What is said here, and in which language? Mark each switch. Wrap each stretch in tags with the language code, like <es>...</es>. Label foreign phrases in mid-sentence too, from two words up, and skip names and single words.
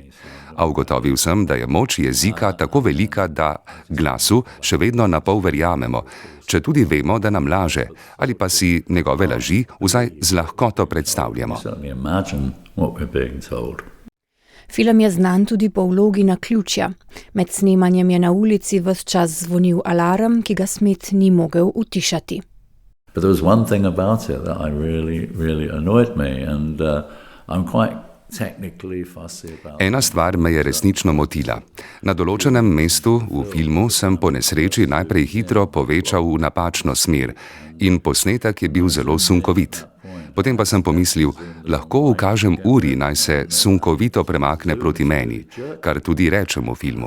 <sl>A ugotovil sem, da je moč jezika tako velika, da glasu še vedno napol verjamemo, če tudi vemo, da nam laže, ali pa si njegove laži vsaj z lahkoto predstavljamo. Film je znan tudi po vlogi naključja. Med snemanjem je na ulici ves čas zvonil alarm, ki ga Smith ni mogel utišati.</sl> <en>But there was one thing about it that really annoyed me and I'm quite technically fussy about.</en> <sl>Ena stvar me je resnično motila. Na določenem mestu v filmu sem po nesreči najprej hitro povečal v napačno smer in posnetek je bil zelo sunkovit. Potem pa sem pomislil, lahko ukažem uri, naj se sunkovito premakne proti meni, kar tudi rečem v filmu.</sl>